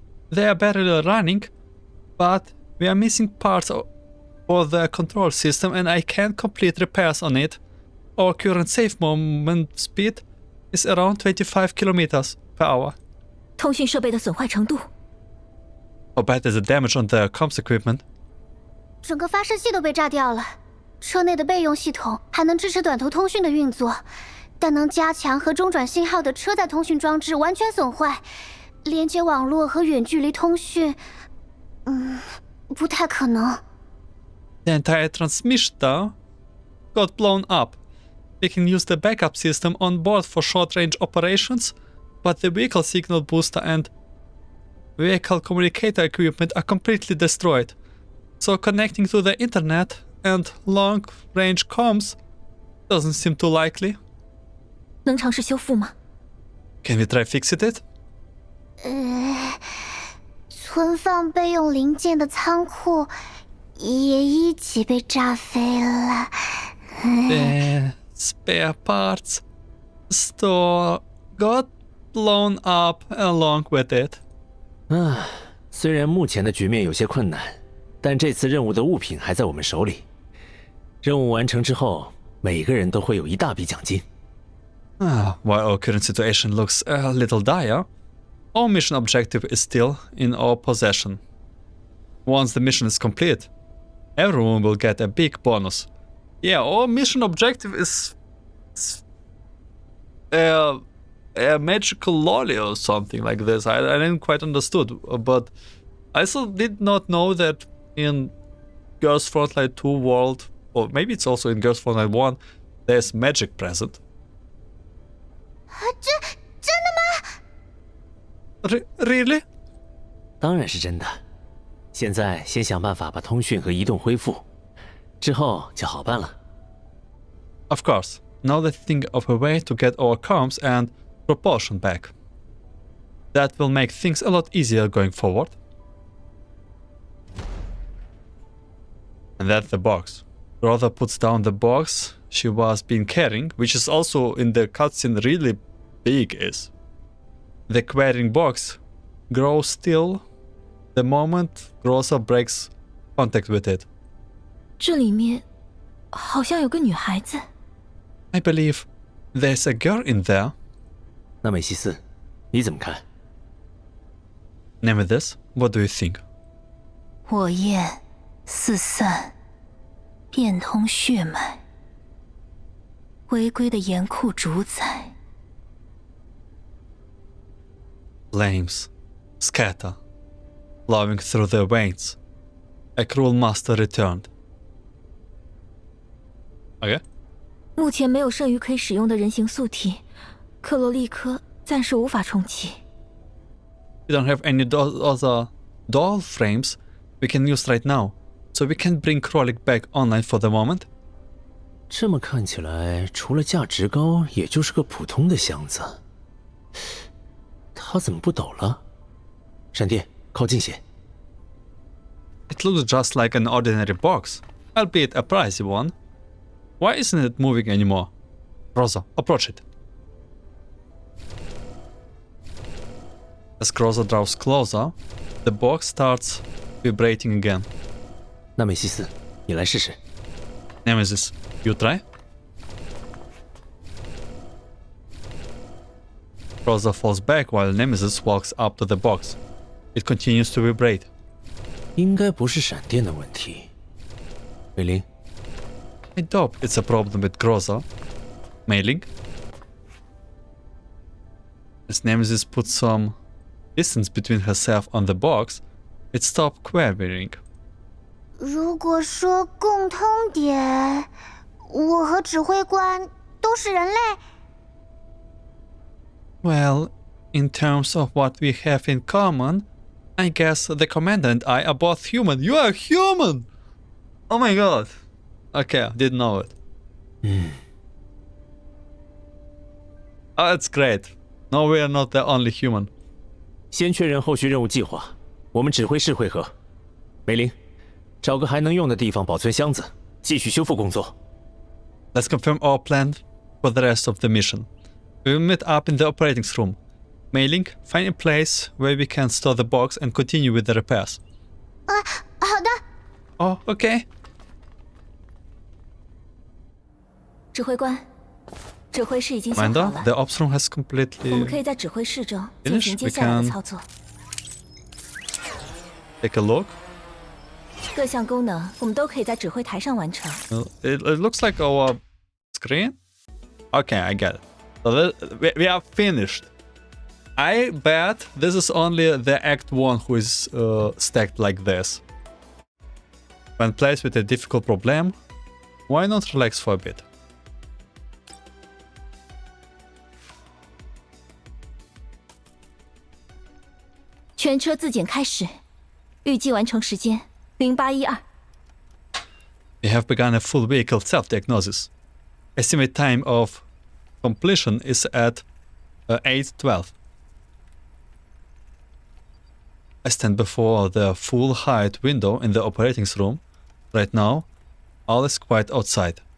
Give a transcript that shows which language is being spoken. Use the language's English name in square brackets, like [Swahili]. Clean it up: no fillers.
[English] They are barely running, but we are missing parts for the control system and I can't complete repairs on it. Our current safe movement speed is around 25 kilometers per hour. [Chinese] 通讯设备的损坏程度？ [English] How bad is the damage on the comms equipment? [Chinese] 整个发射器都被炸掉了，车内的备用系统还能支持短途通讯的运作，但能加强和中转信号的车载通讯装置完全损坏，连接网络和远距离通讯，不太可能。 [English] The entire transmission got blown up. We can use the backup system on board for short-range operations, but the vehicle signal booster and vehicle communicator equipment are completely destroyed. So connecting to the internet and long-range comms doesn't seem too likely. [Chinese] 能尝试修复吗？ [English] Can we try fixing it? [Chinese] 存放备用零件的仓库也一起被炸飞了。 [English] The spare parts store got blown up along with it. [Chinese] 虽然目前的局面有些困难，但这次任务的物品还在我们手里。任务完成之后，每个人都会有一大笔奖金。 [English] While our current situation looks a little dire, our mission objective is still in our possession. Once the mission is complete, everyone will get a big bonus. Yeah, our mission objective is a magical lolly or something like this. I didn't quite understood, but I also did not know that in Girls Frontline 2 world, or maybe it's also in Girls Frontline 1, there's magic present. [Chinese] 真的吗？ [English] Really? [Chinese] 当然是真的。现在先想办法把通讯和移动恢复，之后就好办了。 [English] Of course. Now let's think of a way to get our comms and propulsion back. That will make things a lot easier going forward. And that's the box. Rhoda puts down the box she was been carrying, which is also in the cutscene really big is. The carrying box grows still the moment Groza breaks contact with it. [Chinese] 这里面好像有个女孩子。 [English] I believe there's a girl in there. [Chinese] 那美西斯，你怎么看？ [English] Nemesis, what do you think? [Chinese] 火焰四散，变通血脉，回归的严酷主宰。 [English] Flames scatter, flowing through their veins. A cruel master returned. Okay. [Chinese] 目前没有剩余可以使用的人形素体，克罗利科暂时无法重启。 [English] We don't have any other doll frames we can use right now, so we can bring Krolik back online for the moment. [Chinese] 这么看起来，除了价值高，也就是个普通的箱子。它怎么不抖了？闪电，靠近些。 [English] It looks just like an ordinary box, albeit a pricey one. Why isn't it moving anymore? Groza, approach it. As Groza draws closer, the box starts vibrating again. [Chinese] 那美西斯，你来试试。 [English] Nemesis, you try? Groza falls back while Nemesis walks up to the box. It continues to vibrate. [Chinese] 应该不是闪电的问题。美玲， [English] I doubt it's a problem with Groza. Mailing. As Nemesis puts some distance between herself and the box, it stopped quivering. [Chinese] 如果说共通点，我和指挥官都是人类。 [English] Well, in terms of what we have in common, I guess the commander and I are both human. You are human! Oh my god. Okay, didn't know it. Oh, that's great. No, we are not the only human. [Chinese] 先确认后续任务计划。我们指挥室会合。美玲，找个还能用的地方保存箱子，继续修复工作。 [English] Let's confirm our plan for the rest of the mission. We will meet up in the operating room. Mailing, find a place where we can store the box and continue with the repairs. [Chinese] 好的。 [English] Oh, okay. [Chinese] 指挥官，指挥室已经修好 [English] Commander, [Chinese] 了， [English] the ops room has [Chinese] 我们 [English] completely [Chinese] 可以在指挥室中进行接 [English] We [Chinese] 下来的 [English] can [Chinese] 操作。 [English] take a look. [Chinese] 各项功能我们都可以在指挥台上完成。 [English] It looks like our screen. Okay, I get it. So we are finished. I bet this is only the Act 1 who is stacked like this. When placed with a difficult problem, why not relax for a bit? [Chinese] 全车自检开始，预计完成时间0812。 [English] We have begun a full vehicle self-diagnosis. Estimate time of completion is at 8:12. I stand before the full height window in the operating room. Right now, all is quiet outside.